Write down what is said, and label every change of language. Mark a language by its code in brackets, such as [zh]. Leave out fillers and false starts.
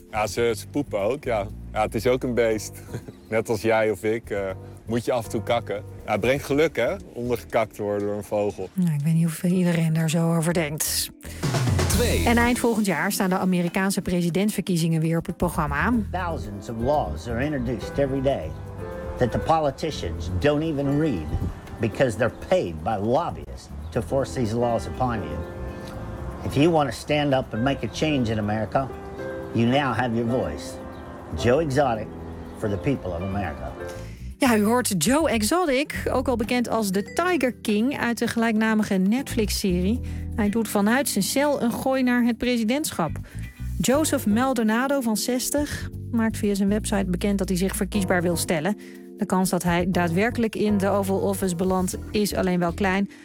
[nl] Ja, ze poepen ook, ja. Ja, het is ook een beest. Net als jij of ik, moet je af en toe kakken. Ja, het brengt geluk, hè, om er gekakt te worden door een vogel. Nou, ik weet niet of iedereen daar zo over denkt. 2. En eind volgend jaar staan de Amerikaanse presidentsverkiezingen weer op het programma. [en] Thousands of laws are introduced every day that the politicians don't even read, because they're paid by lobbyists to force these laws upon you. If you want to stand up and make a change in America, you now have your voice. Joe Exotic for the people of America. [nl] Ja, u hoort Joe Exotic, ook al bekend als de Tiger King uit de gelijknamige Netflix-serie. Hij doet vanuit zijn cel een gooi naar het presidentschap. Joseph Maldonado van 60 maakt via zijn website bekend dat hij zich verkiesbaar wil stellen. De kans dat hij daadwerkelijk in de Oval Office belandt is alleen wel klein.